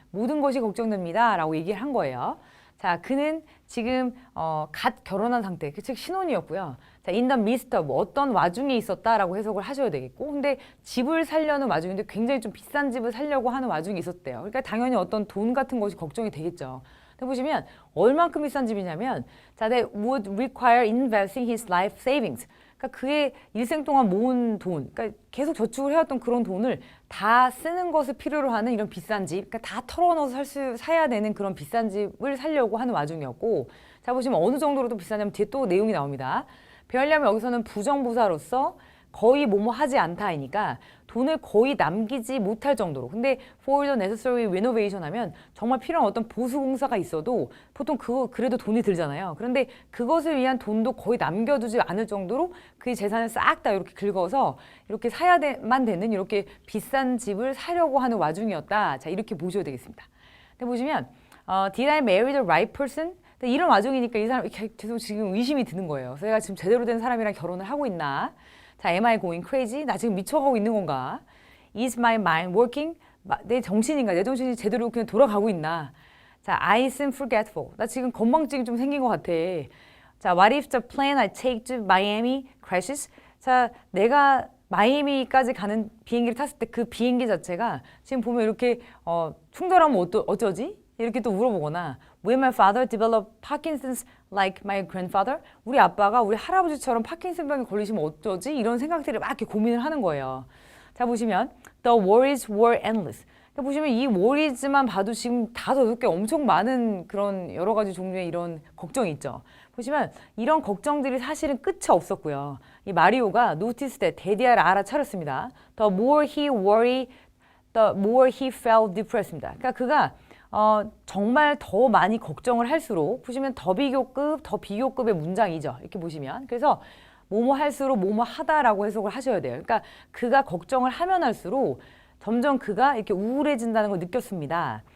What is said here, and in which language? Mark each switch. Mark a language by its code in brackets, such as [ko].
[ko] 모든 것이 걱정됩니다. 라고 얘기를 한 거예요. 자, 그는 지금 갓 결혼한 상태, 즉 신혼이었고요. 자, [en] in the midst of [ko] 어떤 와중에 있었다라고 해석을 하셔야 되겠고, 근데 집을 살려는 와중인데 굉장히 좀 비싼 집을 살려고 하는 와중에 있었대요. 그러니까 당연히 어떤 돈 같은 것이 걱정이 되겠죠. 근데 보시면 얼만큼 비싼 집이냐면, 자, [en] they would require investing his life savings. [ko] 그러니까 그의 일생 동안 모은 돈, 그러니까 계속 저축을 해왔던 그런 돈을 다 쓰는 것을 필요로 하는 이런 비싼 집, 그러니까 다 털어넣어서 사야 되는 그런 비싼 집을 살려고 하는 와중이었고, 자, 보시면 어느 정도로 또 비싸냐면 뒤에 또 내용이 나옵니다. 왜냐하면 여기서는 부정부사로서 거의 뭐뭐 하지 않다이니까 돈을 거의 남기지 못할 정도로. 근데 [en] for the necessary renovation [ko] 하면 정말 필요한 어떤 보수 공사가 있어도 보통 그거 그래도 돈이 들잖아요. 그런데 그것을 위한 돈도 거의 남겨두지 않을 정도로 그의 재산을 싹 다 이렇게 긁어서 이렇게 사야만 되는 이렇게 비싼 집을 사려고 하는 와중이었다. 자, 이렇게 보셔야 되겠습니다. 근데 보시면 [en] Did I marry the right person? [ko] 이런 와중이니까 이 사람 계속 지금 의심이 드는 거예요. 그래서 내가 지금 제대로 된 사람이랑 결혼을 하고 있나? [en] 자, am I going crazy? [ko] 나 지금 미쳐가고 있는 건가? [en] Is my mind working? [ko] 내 정신인가? 내 정신이 제대로 그냥 돌아가고 있나? [en] 자, I seem forgetful. [ko] 나 지금 건망증이 좀 생긴 것 같아. [en] 자, what if the plane I take to Miami crashes? [ko] 자, 내가 마이애미까지 가는 비행기를 탔을 때 그 비행기 자체가 지금 보면 이렇게 충돌하면 어쩌지? 이렇게 또 물어보거나 [en] Will my father develop Parkinson's like my grandfather? [ko] 우리 아빠가 우리 할아버지처럼 파킨슨병에 걸리시면 어쩌지? 이런 생각들을 막 이렇게 고민을 하는 거예요. 자, 보시면 [en] The worries were endless. [ko] 보시면 이 worries만 봐도 지금 5-6개 엄청 많은 그런 여러 가지 종류의 이런 걱정이 있죠. 보시면 이런 걱정들이 사실은 끝이 없었고요. 이 마리오가 [en] notice that [ko] 데디아를 알아차렸습니다. [en] The more he worried, the more he felt depressed입니다. [ko] 그러니까 그가 정말 더 많이 걱정을 할수록 보시면 더 비교급의 문장이죠. 이렇게 보시면. 그래서 뭐뭐 할수록 뭐뭐 하다라고 해석을 하셔야 돼요. 그러니까 그가 걱정을 하면 할수록 점점 그가 이렇게 우울해진다는 걸 느꼈습니다.